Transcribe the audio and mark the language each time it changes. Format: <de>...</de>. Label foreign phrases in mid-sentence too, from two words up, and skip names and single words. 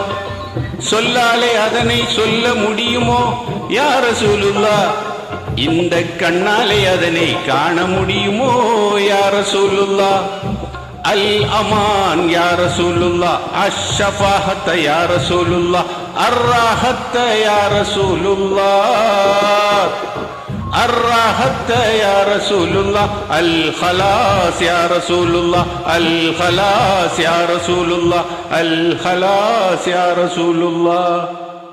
<ta>சொல்லாலே அதனை சொல்ல முடியுமோ</ta> <ar>يا رسول الله,</ar> <ta>இந்த கண்ணாலே அதனை காண முடியுமோ</ta> <ar>يا رسول الله. الأمان يا رسول الله، الشفاعة يا رسول الله، الراحة يا رسول الله. الراحة يا رسول الله، الخلاص يا رسول الله، الخلاص يا رسول الله، الخلاص يا رسول الله.</ar>